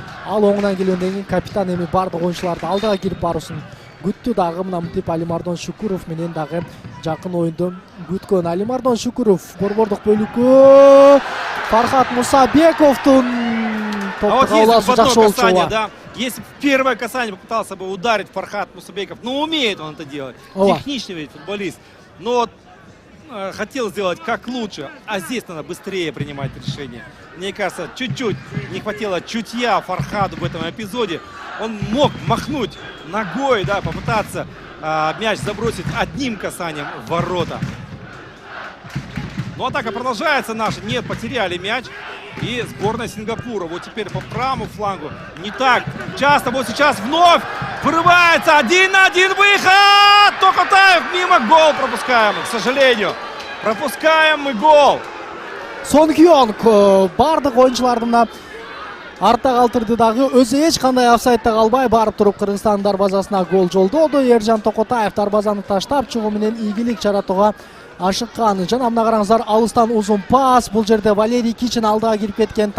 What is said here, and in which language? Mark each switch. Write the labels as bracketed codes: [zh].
[ky] Ал оңунан келгенден кийин капитан эми бардык оюнчуларды алдыга кирип баруусун күттү. Дагы мына мынтип Алимардон Шүкүрөв менен дагы жакын оюнду күткөн. Алимардон Шүкүрөв борбордук бөлүккө Фархат Мусабековдун топту каалаасы жакшы болчу. [ru] Если в первое касание попытался бы ударить Фархат Мусабеков, но умеет он это делать, техничный ведь футболист, но вот хотел сделать как лучше, а здесь надо быстрее принимать решение. Мне кажется, чуть-чуть не хватило чутья Фархаду в этом эпизоде. Он мог махнуть ногой, да, попытаться мяч забросить одним касанием в ворота. Но атака продолжается наша. Нет, потеряли мяч. И сборная Сингапура вот теперь по правому флангу не так часто. Вот сейчас вновь вырывается 1-1 выход. Токотаев мимо, гол пропускаем, к сожалению. Пропускаем мы гол. [ky] Сонг Юонг бардык оюнчулардын артта калтырды дагы өзү эч кандай офсайдда калбай барып туруп Кыргызстан дарбазасына гол жолдоду. Эржан Токотаев дарбазаны таштап чыгуу менен ийгилик жаратууга ашыккан. Жана мына караңыздар, алыстан узун пас. Бул жерде Валерий Кичин алдыга кирип кеткен.